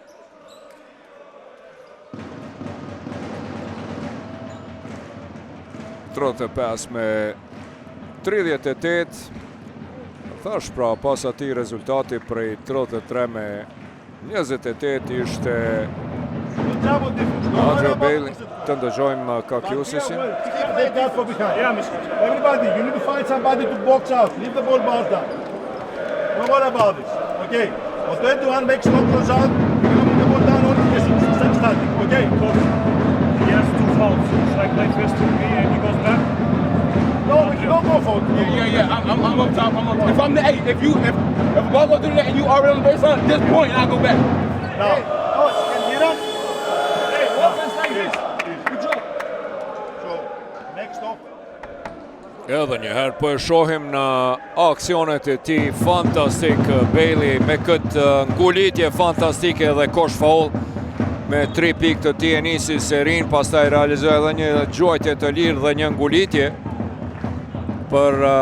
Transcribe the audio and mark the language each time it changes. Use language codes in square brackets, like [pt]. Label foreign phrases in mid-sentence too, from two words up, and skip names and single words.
[sq] $35 me 38. Thash pra pas atij rezultati prej 33 me 28 ishte Adrio Bailey. Të ndëgjojmë Kakiusisin. [en] Everybody, you need to find somebody to box out. Leave the ball bounce down. Don't worry about this. Okay. On 21 makes no close out. You're going to the ball down only static. Okay. He has 2 fouls. It's like first to me and he goes back. No, you don't go for it. Yeah. I'm up top. If I'm the 8, if a ball goes through the net and you already on the baseline, at this point I go back. Now, can you run? Hey, offense like this. Good job. So, next off. [sq] Edhe një herë po e shohim në aksionet e tij fantastik Bailey me këtë ngulitje fantastike dhe kosh faul me 3 pikë të tij e nisi serin, pastaj realizoi edhe një gjuajtje të lirë dhe një ngulitje për